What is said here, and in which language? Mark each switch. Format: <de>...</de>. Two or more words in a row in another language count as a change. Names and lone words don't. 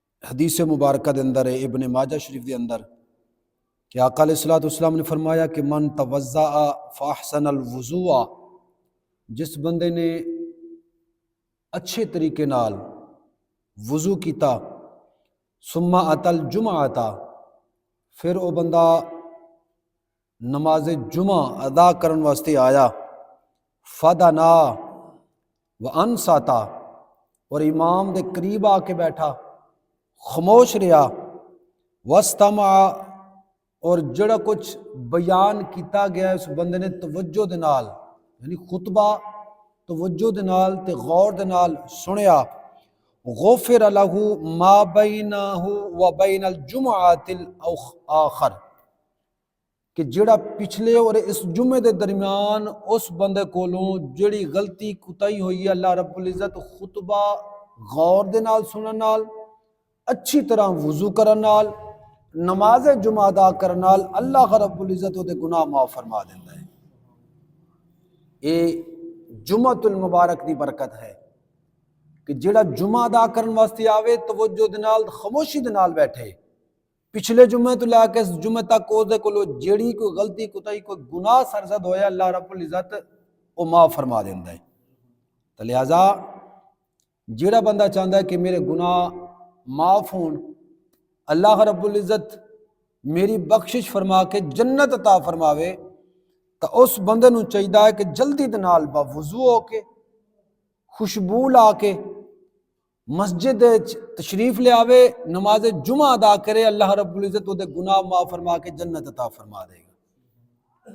<pa>حدیث مبارکہ دے اندر ابن ماجہ شریف دے اندر کہ آقا</pa> <ar>علیہ الصلوۃ والسلام</ar> <pa>نے فرمایا کہ</pa> <ar>من توضأ فاحسن الوضوء،</ar> <pa>جس بندے نے اچھے طریقے نال وضو کیتا،</pa> <ar>ثم اتی الجمعۃ،</ar> <pa>پھر وہ بندہ نماز جمعہ ادا کرن واسطے آیا،</pa> <ar>فدنا وانصت،</ar> <pa>اور امام دے قریب آ کے بیٹھا، خاموش رہا، واستمع، اور جڑا کچھ بیان کیتا گیا ہے اس بندے نے توجہ دے نال، یعنی خطبہ توجہ دے نال تے غور دے نال سنیا،</pa> <ar>غفر لہ ما بینہ و بین الجمعۃ الاخر،</ar> <pa>کہ جڑا پچھلے اور اس جمعے دے درمیان اس بندے کولوں جڑی غلطی کوتاہی ہوئی ہے،</pa> <ar>اللہ رب العزت</ar> <pa>خطبہ غور دے نال سنن نال، اچھی طرح وضو کرن نال، نماز جمعہ ادا کرن نال</pa> <ar>اللہ رب العزت</ar> <pa>دے گناہ معاف فرما دیندا ہے۔ یہ جمعۃ المبارک دی برکت ہے کہ جڑا جمعہ ادا کرن واسطے آوے توجہ دے نال خاموشی دے نال بیٹھے، پچھلے جمعے تو لے کے اس جمعے تک او دے کولو جیڑی کوئی غلطی کوتاہی کوئی گناہ سرزد ہویا،</pa> <ar>اللہ رب العزت</ar> <pa>وہ معاف فرما دیندا ہے۔ تو لہٰذا جیڑا بندہ چاہتا ہے کہ میرے گناہ معاف ہون،</pa> <ar>اللہ رب العزت</ar> <pa>میری بخشش فرما کے جنت عطا فرماوے، تو اس بندے نو چاہیے ہے کہ جلدی دے نال با وضو ہو کے، خوشبو لا کے مسجد تشریف لے آوے، نماز جمعہ ادا کرے،</pa> <ar>اللہ رب العزت</ar> <pa>وہ دے گناہ معاف فرما کے جنت عطا فرما دے گا۔</pa>